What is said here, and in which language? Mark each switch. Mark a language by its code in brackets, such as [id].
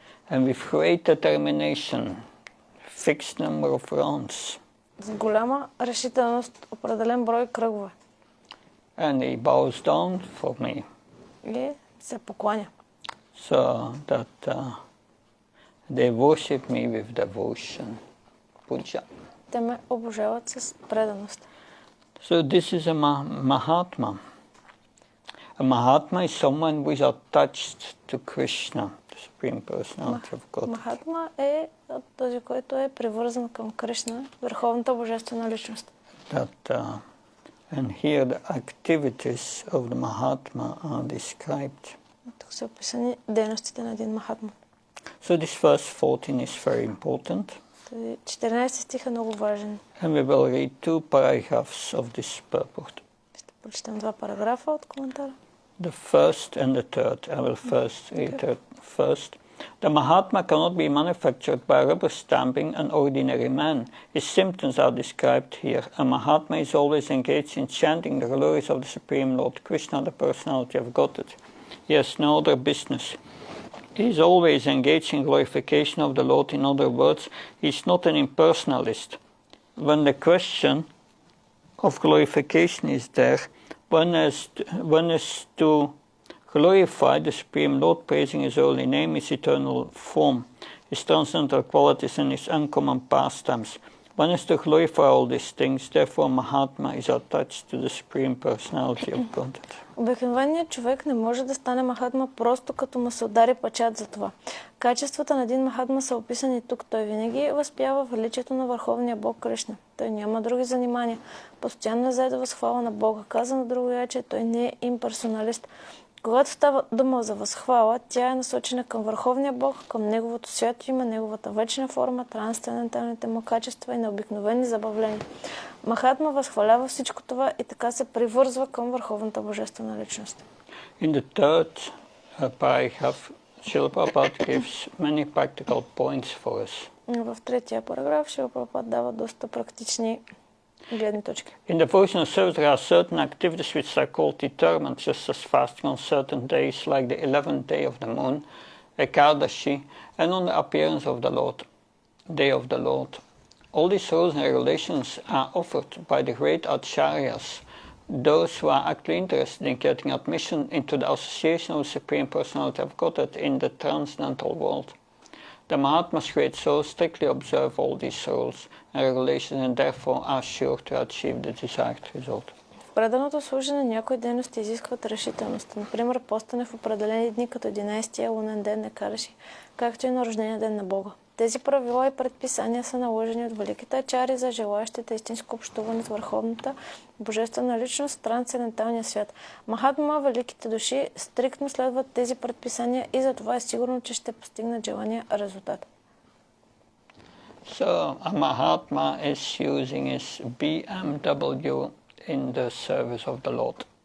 [en] And with great determination, fixed number of rounds. [bg] С голяма решителност, определен брой кръгове. [en] And he bows down for me. [bg] И се покланя. [en] So that they worship me with devotion. [sa] Puja. [bg] Те ме обожават с преданост. [en] So this is a Mahatma. A Mahatma is someone who is attached to Krishna, the Supreme Personality of God. [bg] Махатма е този, който е привързан към Кришна, върховната божествена личност. [en] And here the activities of the Mahatma are described. [bg] Тук са описани дейностите на един Махатма. [en] So this verse 14 is very important. [bg] 14 стих е много важен. [en] And we will read two paragraphs of this purport. [bg] Ще прочетем два параграфа от коментара. [en] The first and the third. I will first read it first. The Mahatma cannot be manufactured by rubber stamping an ordinary man. His symptoms are described here. A Mahatma is always engaged in chanting the glories of the Supreme Lord Krishna, the personality of Godhead. He has no other business. He is always engaged in glorification of the Lord. In other words, he is not an impersonalist. When the question of glorification is there, one is to glorify the Supreme Lord, praising His holy name, His eternal form, His transcendental qualities, and His uncommon pastimes. One is to glorify all these things. Therefore, Mahatma is attached to the Supreme Personality of God. [bg] Обикновеният човек не може да стане Махатма просто като му се удари печат за това. Качествата на един Махатма са описани тук. Той винаги възпява величието на Върховния Бог Кришна. Той няма други занимания. Постоянно е зае да възхвала на Бога. Казано другояче, той не е имперсоналист. Когато става дума за възхвала, тя е насочена към Върховния Бог, към Неговото свято име, Неговата вечна форма, трансценденталните му качества и необикновени забавления. Махатма възхвалява всичко това и така се привързва към Върховната Божествена личност. [en] In the third paragraph, Srila Prabhupada gives many practical points for us. [bg] В третия параграф Шрила Прабхупада дава доста практични гледни точки. [en] In devotional service, there are certain activities which are called determined, just as fasting on certain days, like the 11th day of the moon, Ekadashi, and on the appearance of the Lord, day of the Lord. All these rules and regulations are offered by the great acharyas, those who are actually interested in getting admission into the association of the Supreme Personality of Godhead in the transcendental world. The Mahatmas great souls strictly observe all these rules and regulations and therefore are sure to achieve the desired result. [bg] В преданото служене някои дейности изискват решителност. Например, постане в определени дни като 11-тия лунен ден на Кадаши, както и на рождения ден на Бога. Тези правила и предписания са наложени от великите ачари за желаящите истинско общуване с върховната божествена личност в трансценденталния свят. Махатма, великите души, стриктно следват тези предписания и за това е сигурно, че ще постигнат желания резултат. [en] So a Mahatma is using his BMW in the service of the Lord.